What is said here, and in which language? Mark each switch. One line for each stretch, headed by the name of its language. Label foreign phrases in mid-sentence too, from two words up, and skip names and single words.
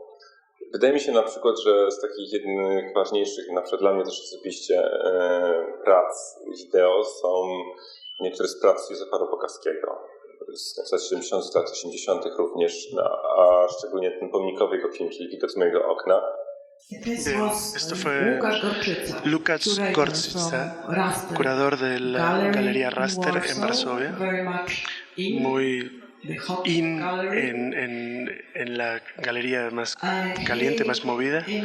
Polish: Wydaje mi się na przykład, że z takich jednych ważniejszych, na przykład dla mnie też osobiście, prac wideo są niektóre z prac Józefa Robokaskiego z lat 70., lat 80. również, a szczególnie ten pomnikowy jego film, czyli Widok z mojego okna.
Spanish: Esto fue Lukács Gorczyca, curador de la Galería Raster en Varsovia, muy en la galería más caliente, más movida.